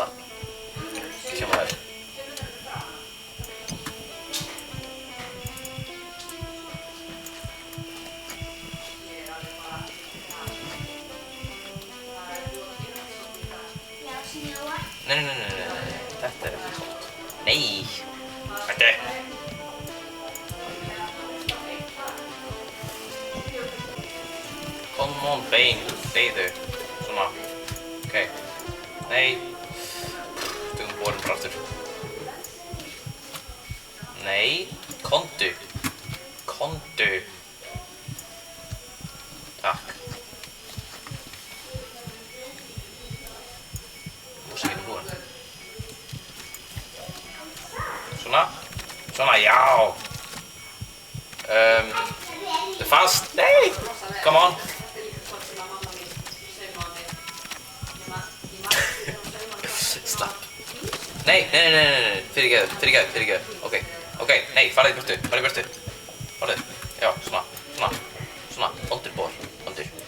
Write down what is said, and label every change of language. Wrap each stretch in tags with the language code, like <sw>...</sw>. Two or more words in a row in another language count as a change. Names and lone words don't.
<is>Sjáum það. Nei, þetta er ekki gott. Nei, hættu.</is> <en>Come on,</en> <is>bein, deyðu. Svona, ok. Nei. Tökum borinn bara aftur. Nei, komdu. Takk. Músíkin er búin. Svona, já. Þetta er fast. Nei,</is> <en>come on.</en> <is>Slapp. Nei, fyrirgeðu. Ok, nei, farið í burtu. Farið, já, svona, ondur bor, ondur.</is>